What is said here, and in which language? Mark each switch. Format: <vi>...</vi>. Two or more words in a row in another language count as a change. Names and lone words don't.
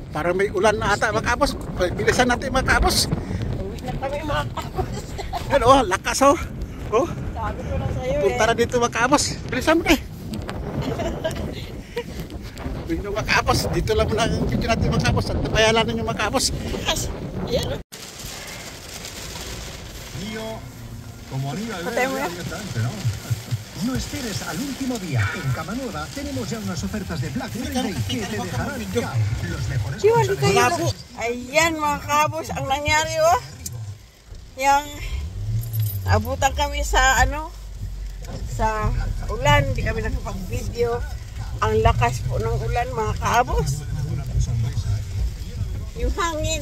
<tl>Parang may ulan na ata mga kaabos. Bilisan natin mga kaabos. Uwi na kami mga kapos. Yan oh, lakas oh. Oh. Sabi ko na sa'yo Punta na dito mga kaabos. Bilisan mo na eh. Dito mga kaabos. Dito lang muna ang video natin mga kaabos. At napayalan ninyo mga kaabos. Ayan.</tl> <es>Como anillo al dedo, directamente, ¿no? No esperes al último día. En Cama Nueva tenemos ya unas ofertas de Black Friday que te dejarán cao. Los mejores consejos.</es> <tl>Ayan mga kabos, ang nangyari oh. Yang abutan kami sa sa ulan, hindi kami nakapag-video. Ang lakas po ng ulan mga kabos. Yung hangin.</tl>